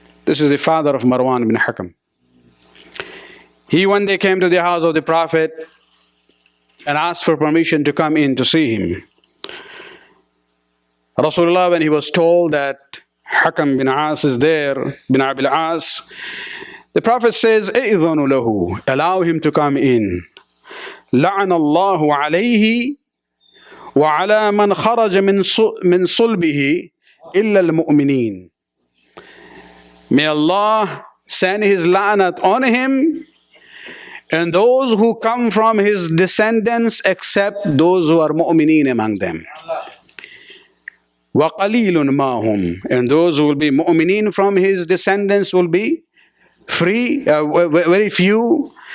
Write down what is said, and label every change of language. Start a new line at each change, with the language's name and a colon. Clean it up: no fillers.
English: This is the father of Marwan bin Hakam. He one day came to the house of the Prophet and asked for permission to come in to see him. Rasulullah, when he was told that Hakam bin As is there, bin Abil As, the Prophet says,
Arabic: "I'idhanu lahu,"
English: allow him to come in.
Arabic: لعن الله عليه وعلى من خرج من صلبه إلا المؤمنين.
English: May Allah send His la'nat on him and those who come from his descendants except those who are mu'mineen among them.
Arabic: وَقَلِيلٌ مَاهُمْ,
English: and those who will be mu'mineen from his descendants will be very few.